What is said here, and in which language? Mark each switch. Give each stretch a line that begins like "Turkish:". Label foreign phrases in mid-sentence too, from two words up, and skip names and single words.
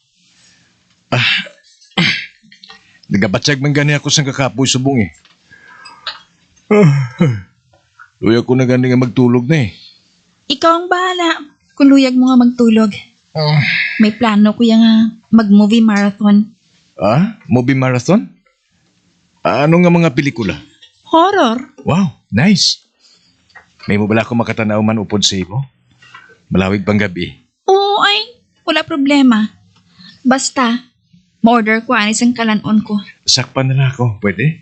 Hiligaynon: Nagabatsag man gani ako sa kakapoy subong eh. Luya ko na gani nga magtulog na eh. Ikaw ang bahala kung luyag mo nga magtulog. May plano ko nga mag-
English: movie marathon. Movie marathon?
Hiligaynon: Ano nga mga pelikula? Horror.
English: Wow, nice.
Hiligaynon: May mo bala ko makatanaw man upod sa imo? Malawig pang gabi. Oo ay, wala problema. Basta, ma-order ko anis ang kalanon ko. Sakpan na lang ako, pwede?